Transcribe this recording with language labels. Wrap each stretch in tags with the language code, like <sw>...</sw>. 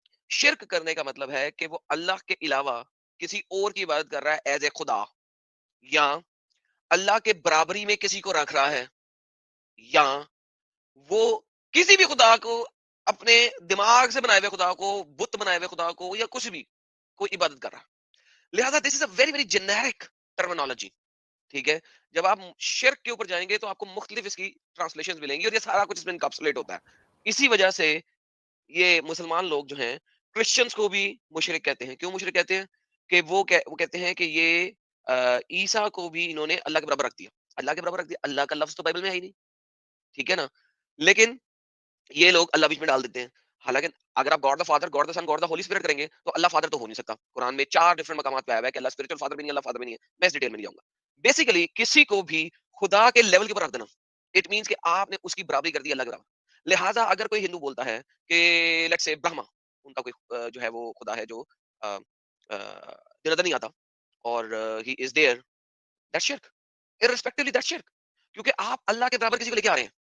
<ur>شرک کرنے کا مطلب ہے کہ وہ اللہ کے علاوہ کسی اور کی عبادت کر رہا ہے</ur> <en>as a</en> <ur>خدا, یا اللہ کے برابری میں کسی کو رکھ رہا ہے, یا وہ کسی بھی خدا کو اپنے دماغ سے بنائے ہوئے خدا کو, بت بنائے ہوئے خدا کو, یا کچھ بھی کوئی عبادت کر رہا.</ur> <en>لہذا this is a very very generic terminology.</en> <ur>ٹھیک ہے, جب آپ شرک کے اوپر جائیں گے تو آپ کو مختلف اس کی ٹرانسلیشن ملیں گی, اور یہ سارا کچھ اس میں انکیپسولیٹ ہوتا ہے. اسی وجہ سے یہ مسلمان لوگ جو ہیں کرسچنز کو بھی مشرک کہتے ہیں. کیوں مشرک کہتے ہیں؟ کہ وہ کہتے ہیں کہ یہ عیسیٰ کو بھی انہوں نے اللہ کے برابر رکھ دیا. اللہ کے برابر رکھ دیا, اللہ کا لفظ تو بائبل میں ہے ہی نہیں. ٹھیک ہے نا, لیکن یہ لوگ اللہ بیچ میں ڈال دیتے ہیں. حالانکہ اگر آپ</ur> <en>God the Father, God the Son, God the Holy Spirit</en> <ur>کریں گے تو اللہ فادر تو ہو نہیں سکتا. قرآن میں 4 ڈفرنٹ مقامات پہ آیا ہے کہ اللہ اسپرچوئل فادر بھی نہیں, اللہ فادر بھی نہیں ہے. میں اس ڈیٹیل میں نہیں جاؤں گا. بیسیکلی کسی کو بھی خدا کے لیول کے اوپر رکھ دینا,</ur> <en>it means</en> <ur>کہ آپ نے اس کی برابری کر دی اللہ کے برابر. لہٰذا اگر کوئی ہندو بولتا ہے کہ</ur> <en>let's say</en> <ur>برہما, ان کا کوئی جو ہے وہ خدا ہے جو نظر نہیں آتا, اور</ur> <en>he is there, that شرک,</en> <ur>irrespectively دیٹ شرک, کیونکہ آپ اللہ کے برابر کسی کو لے کے آ رہے ہیں.</ur>